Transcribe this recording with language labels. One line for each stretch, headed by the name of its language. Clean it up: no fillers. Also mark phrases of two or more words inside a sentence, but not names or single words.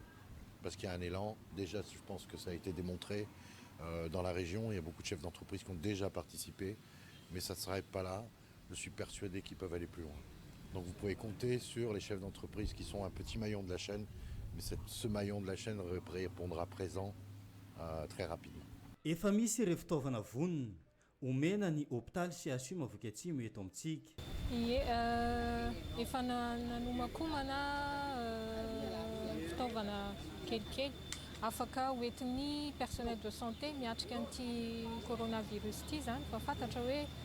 French: Parce qu'il y a un élan, déjà je pense que ça a été démontré dans la région, il y a beaucoup de chefs d'entreprise qui ont déjà participé, mais ça ne s'arrête pas là, je suis persuadé qu'ils peuvent aller plus loin. Donc vous pouvez compter sur les chefs d'entreprise qui sont un petit maillon de la chaîne, mais ce maillon de la chaîne répondra présent très rapidement.
Malagasy: Efa misy ireo fitaovana vonona omena ny hôpitaly CHU Mahavoky Atsimo eto amintsika. Ie, efa nanomakomana fitaovana kelikely afaka hoentin'ny
French: personnel de santé
Malagasy: miatrika an'ity coronavirus ity zany fa fantatra hoe